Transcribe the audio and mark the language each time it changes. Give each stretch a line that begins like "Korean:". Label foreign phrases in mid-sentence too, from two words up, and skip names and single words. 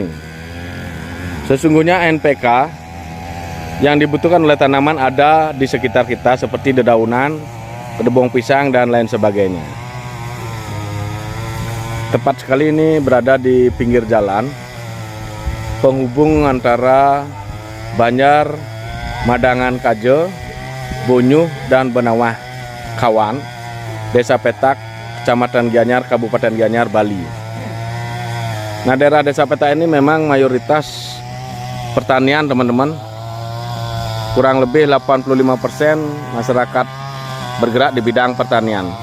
Indonesian: Sesungguhnya NPK yang dibutuhkan oleh tanaman ada di sekitar kita, seperti dedaunan, kedebong pisang, dan lain sebagainya. Tepat sekali ini berada di pinggir jalan penghubung antara Banjar, Madangan Kaje, Bonyuh, dan Benawah Kawan, Desa Petak, Kecamatan Gianyar, Kabupaten Gianyar, Bali. Nah, daerah Desa Petak ini memang mayoritas pertanian, teman-teman. Kurang lebih 85% masyarakat bergerak di bidang pertanian.